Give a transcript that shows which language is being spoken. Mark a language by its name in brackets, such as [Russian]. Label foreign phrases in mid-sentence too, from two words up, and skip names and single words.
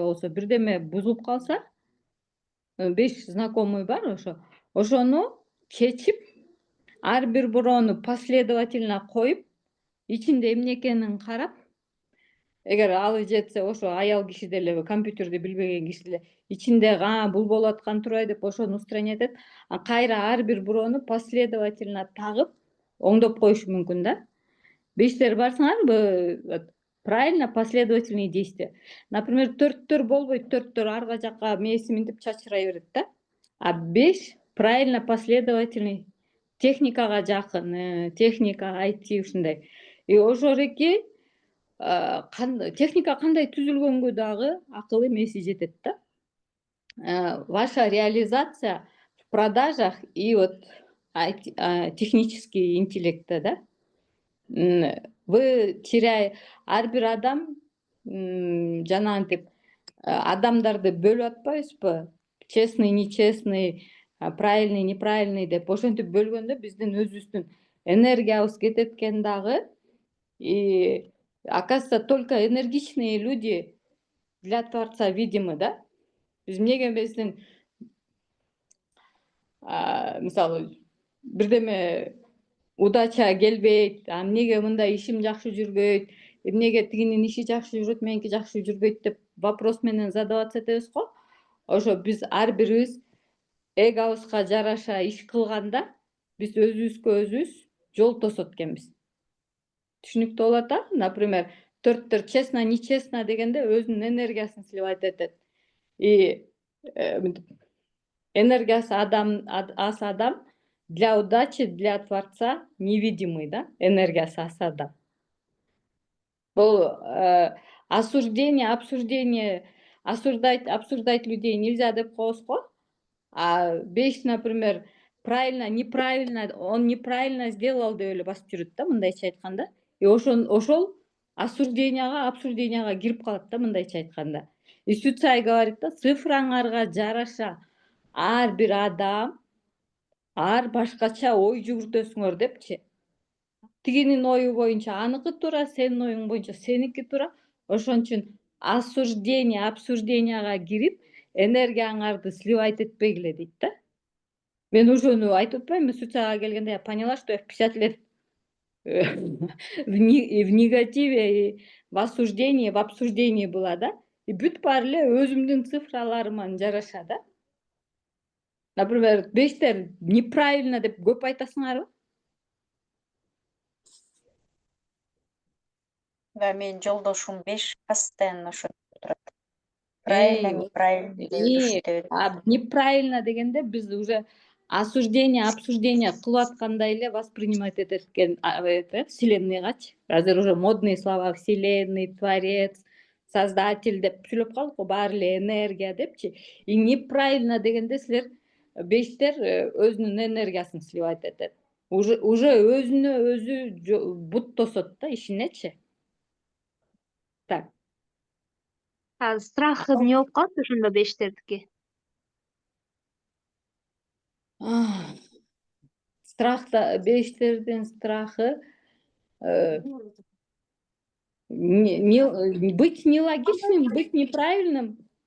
[Kyrgyz] болсо бирдеме бузулуп калса, 5 знакомый бар ошону чечип, ар бир бороону последовательно коюп, ичинде эмне экенин карап, эгер алып жетсе, ошо аял киши деле, компьютерди билбеген киши деле ичинде бул болуп аткан турбайбы деп ошону устранить этет. Кайра ар бир бороону последовательно тагып, оңдоп коюшу мүмкүн да. 5тер барсаңар, [Russian] правильно последовательные действия. [Kyrgyz] Например, 4төр болбойт, 4төр арга жакка мээси минтип чачырай берет да. А 5 [Russian] правильно последовательный, [Kyrgyz] техникага жакын, техника, IT ушундай. И ошореки техника кандай түзүлгөнгө дагы акылы мээси жетет да. [Russian] Ваша реализация в продажах и вот технический интеллектте, да. [Kyrgyz] Вы ар бир адам жанагынтип адамдарды бөлүп атпайбызбы? [Russian] Честный, нечестный, правильный, неправильный [Kyrgyz] деп ошентип бөлгөндө биздин өзүбүздүн энергиябыз кетет экен дагы. [Russian] И оказывается, только энергичные люди для Творца видимы, да? [Kyrgyz] Биз эмнеге эмесин мисалы бирдеме удача келбейт, эмнеге мындай ишим жакшы жүрбөйт, эмнеге тигинин иши жакшы жүрөт, меники жакшы жүрбөйт деп вопрос менен задаваться этебиз го. Ошо биз ар бирибиз эгобузга жараша иш кылганда, биз өзүбүзгө өзүбүз жол тосот экенбиз. Түшүнүктүү болот, а? Например, 4төр [Russian] честно, нечестно [Kyrgyz] дегенде өзүнүн энергиясын сливать этет. И энергиясы аз адам [Russian] для удачи, для Творца невидимый, да, [Kyrgyz] энергиясы асада. [Russian] Бұл осуждение, обсуждение, обсуждать людей нельзя [Kyrgyz] деп коебуз го. А беш, [Russian] например, правильно, неправильно, он неправильно сделал [Kyrgyz] деп эле басып жүрөт да, мындайча айтканда. И ошол обсужденияга кирип калат да, мындайча айтканда. [Russian] И Сюцай говорит [Kyrgyz] да, цифраңарга жараша ар бир адам ар башкача ой жүгүртөсүңөр депчи. Тигинин ою боюнча аныкы туура, сенин оюң боюнча сеники туура. Ошон үчүн обсужденияга кирип, энергияңарды сливать этпегиле дейт да. Мен ошону айтып атпаймынбы, Сюцайга келгенде [Russian] я поняла, что я в 50 лет в негативе, и в осуждении, в обсуждении была, да. [Kyrgyz] И бүт баары эле өзүмдүн цифраларыма жараша да. Например, бештер неправильно деп көп айтасыңарбы? Да, менин жолдошум 5 постоянно ошентип турат. [Russian] Правильно, неправильно [Kyrgyz] деп жүрүшүп. Неправильно дегенде биз уже обсуждение кылып аткандай эле воспринимать этет экен вселенныйгачы. Азыр [Russian] уже модные слова: вселенный, творец, создатель [Kyrgyz] деп сүйлөп калдык го, баары эле энергия депчи. И неправильно дегенде силер бештер өзүнүн энергиясын сливать этет. Уже өзүнө өзү бут тосот да ишинечи. Так. Страх эмне болуп калат ошондо бештердики? Страхта, бештердин страхы [Russian] быть нелогичным, быть неправильным.